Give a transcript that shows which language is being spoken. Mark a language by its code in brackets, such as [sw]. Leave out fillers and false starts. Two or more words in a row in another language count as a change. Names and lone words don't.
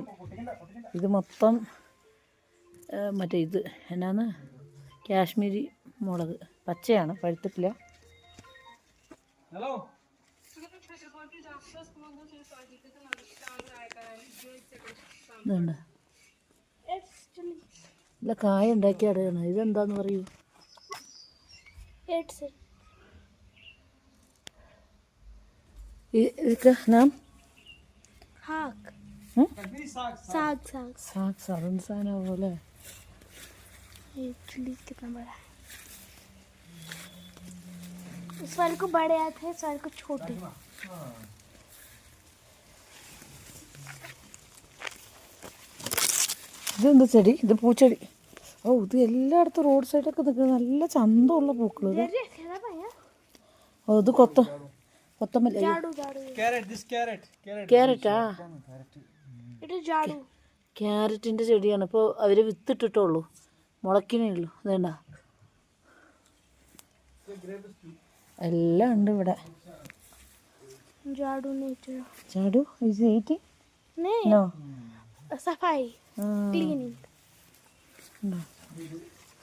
[ml] ഇത് മൊത്തം മറ്റേ ഇത് എന്നാന്ന് കാശ്മീരി മുളക്, പച്ചയാണ്, പഴുത്തിട്ടില്ല. ഇതുണ്ട്, ഇല്ല കായ ഉണ്ടാക്കി അടയാണ്. ഇതെന്താന്ന് പറയൂ? [hi] इसका नाम साग साधन बोले। कितना बड़ा है। इस वाले को बड़े आते हैं, इस वाले को छोटे। [ml] ഇതെന്താ ചെടി? ഇത് പൂച്ചെടി. ഓ, ഇത് എല്ലായിടത്തും റോഡ് സൈഡൊക്കെ നിൽക്കുന്നത് നല്ല ചന്തമുള്ള പൂക്കൾ. ഓ, ഇത് കൊത്തമല്ലി. ക്യാരറ്റാ? ക്യാരറ്റിൻ്റെ ചെടിയാണ്. ഇപ്പോൾ അവർ വിത്തിട്ടിട്ടുള്ളൂ, മുളക്കിനേ ഉള്ളൂ. ഇതേണ്ട, എല്ലാം ഉണ്ട് ഇവിടെ. [en] ജാഡു is eating? No. Safai. Cleaning. No.